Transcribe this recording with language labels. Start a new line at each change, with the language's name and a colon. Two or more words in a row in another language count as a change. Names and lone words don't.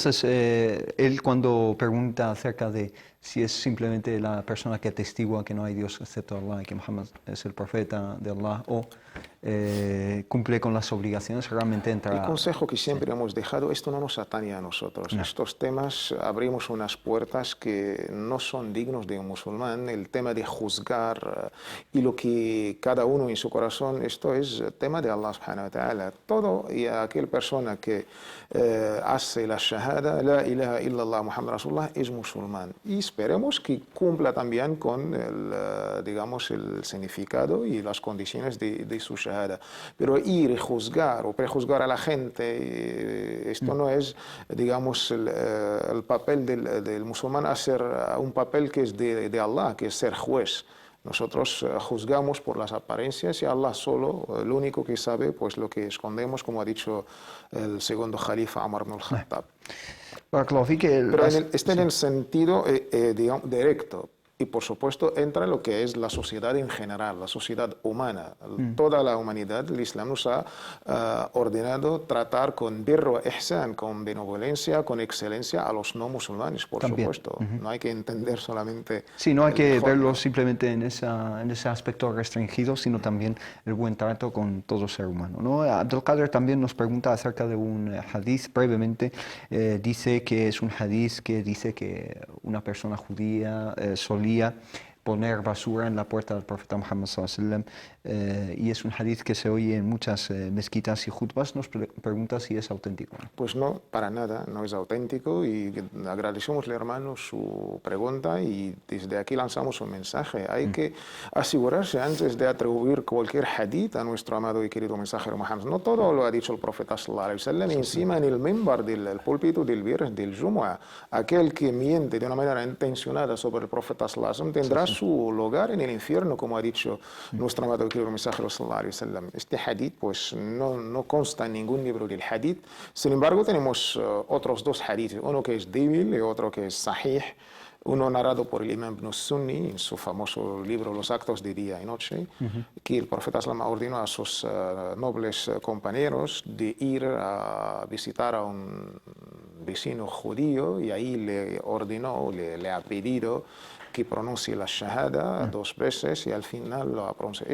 Spanish: Entonces, él cuando pregunta acerca de si es simplemente la persona que atestigua que no hay Dios excepto Allah y que Muhammad es el profeta de Allah o cumple con las obligaciones, realmente entra... El consejo que siempre hemos dejado, esto no nos atañe a nosotros. No. Estos temas abrimos unas puertas que no son dignos de un musulmán. El tema de juzgar y lo que cada uno en su corazón, esto es tema de Allah
Arabic: سبحانه وتعالى.
Spanish: Todo y aquel persona que hace la shahada,
Arabic: لا إله إلا الله محمد رسول الله,
Spanish: es musulmán. Y esperemos que cumpla también con el, digamos, el significado y las condiciones de su shahada. Pero ir y juzgar o prejuzgar a la gente, esto no es, digamos, el papel del musulmán, hacer un papel que es de Allah, que es ser juez. Nosotros juzgamos por las apariencias y Allah solo, el único que sabe pues lo que escondemos, como ha dicho el segundo Jalifa Umar ibn al-Khattab. Pero está en el sentido digamos, directo. Y por supuesto entra lo que es la sociedad en general, la sociedad humana. Toda la humanidad, el Islam nos ha ordenado tratar con
Arabic: بر إحسان,
Spanish: con benevolencia, con excelencia a los no musulmanes, por supuesto. No hay que entender solamente... Sí, no hay que verlo simplemente en ese aspecto restringido, sino también el buen trato con todo ser humano, ¿no? Abdelkader también nos pregunta acerca de un hadith, brevemente, dice que es un hadith que dice que una persona judía solía poner basura en la puerta del profeta Muhammad
Arabic: صلى الله عليه وسلم,
Spanish: y es un hadith que se oye en muchas mezquitas y jutbas. Nos pregunta si es auténtico. Pues no, para nada, no es auténtico, y agradecemos al hermano su pregunta y desde aquí lanzamos un mensaje. Hay que asegurarse antes de atribuir cualquier hadith a nuestro amado y querido mensajero Muhammad. No todo lo ha dicho el profeta
Arabic: صلى الله عليه وسلم,
Spanish: encima en el mimbar del púlpito del viernes del Jumu'ah. Aquel que miente de una manera intencionada sobre el profeta
Arabic: صلى الله عليه وسلم
Spanish: tendrá su lugar en el infierno, como ha dicho nuestro amado y querido mensajero
Arabic: صلى الله عليه وسلم.
Spanish: Este hadith pues no consta en ningún libro del hadith. Sin embargo, tenemos otros 2 hadiths, uno que es débil y otro que es sahih. Uno narrado por el imam Ibn Sunni en su famoso libro Los actos de día y noche, que el profeta sallam ordenó a sus nobles compañeros de ir a visitar a un vecino judío, y ahí le ordenó, le ha pedido que pronuncie la shahada 2 veces, y al final lo ha pronunciado.